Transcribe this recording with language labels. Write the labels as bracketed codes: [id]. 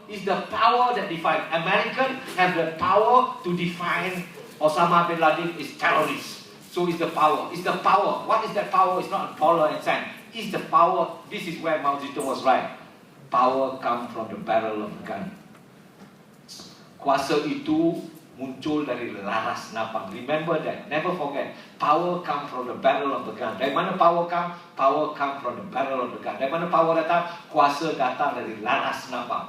[en] It's the power that define. American have the power to define Osama bin Laden is terrorist. So it's the power. It's the power. What is that power? It's not dollar and cent. It's the power. This is where Mao Zedong was right. Power comes from the barrel of a gun. [ms] Kuasa itu muncul dari laras napang. [en] Remember that. Never forget. Power comes from the barrel of the gun. [ms] Dari mana [en] power come? Power comes from the barrel of the gun. [ms] Dari mana power datang? Kuasa datang dari laras napang.